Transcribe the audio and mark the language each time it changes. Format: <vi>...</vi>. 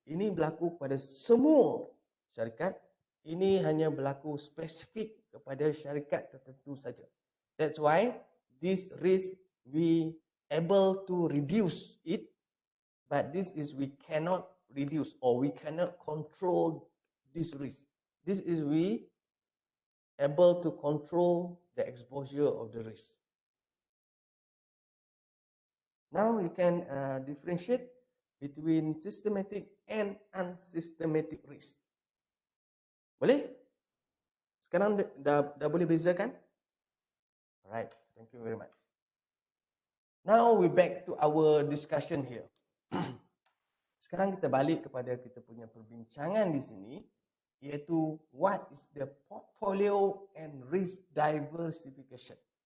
<ms>Ini berlaku pada semua syarikat. Ini hanya berlaku spesifik kepada syarikat tertentu saja.</ms> <en>That's why this risk we able to reduce it, but this is we cannot reduce or we cannot control this risk. This is we able to control the exposure of the risk. Now you can differentiate between systematic and unsystematic risk.</en> <ms>Boleh? Sekarang dah boleh bezakan?</ms> <en>Alright, thank you very much. Now we back to our discussion here.</en> <ms>Sekarang kita balik kepada kita punya perbincangan di sini, iaitu</ms> <en>what is the portfolio and risk diversification.</en>